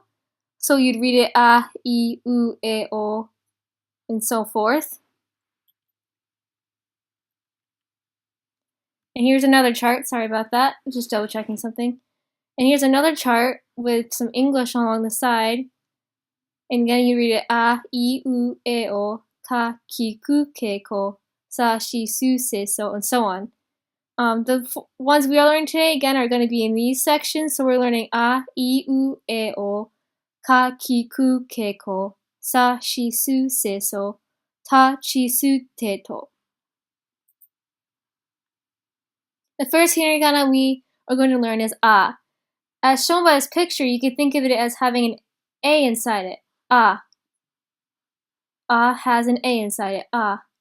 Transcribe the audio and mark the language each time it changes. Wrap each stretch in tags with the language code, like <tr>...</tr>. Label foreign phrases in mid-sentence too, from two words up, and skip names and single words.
<en>So you'd read it</en> <ja>a, I, U, E, O,</ja> <en>and so forth. And here's another chart. Sorry about that. Just double checking something. And here's another chart with some English along the side. And again, you read it</en> <ja>a, I, U, E, O, ka, ki, ku, ke, ko, sa, shi, su, se,</ja> <en>so, and so on. The ones we are learning today, again, are going to be in these sections. So we're learning</en> <ja>a, I, U, E, O, ka, ki, ku, ke, ko, sa, shi, su, se, so, ta, chi, su, te, to.</ja> <en>The first hiragana we are going to learn is a. As shown by this picture, you can think of it as having an A inside it. A. A has an A inside it. A.</en>